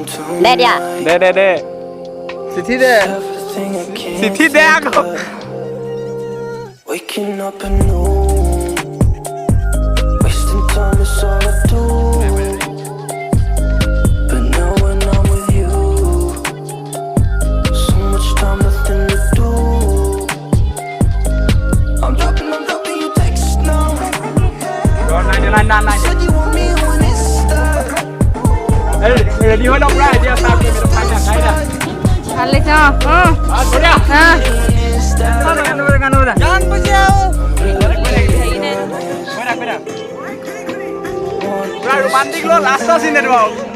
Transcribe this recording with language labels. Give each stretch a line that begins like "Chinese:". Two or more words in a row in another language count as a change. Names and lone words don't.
Assamese: Deh dia. দে চিঠি দে আকৌ
English: Waking up anew, wasting time is all I do. But now when I'm with you, so much time, nothing to do. I'm dropping you texts now. Said you want me when it's done.
Assamese: ৰেডি হৈ লওক প্ৰায় এতিয়া ষ্টাৰ্ট কৰিম এইটো ফাইনেল খাইদা ভাল লাগিছে বঢ়িয়া গান বুজিয়াও পুৰা ৰোমান্টিক ল লাষ্টৰ চিন এইটো আৰু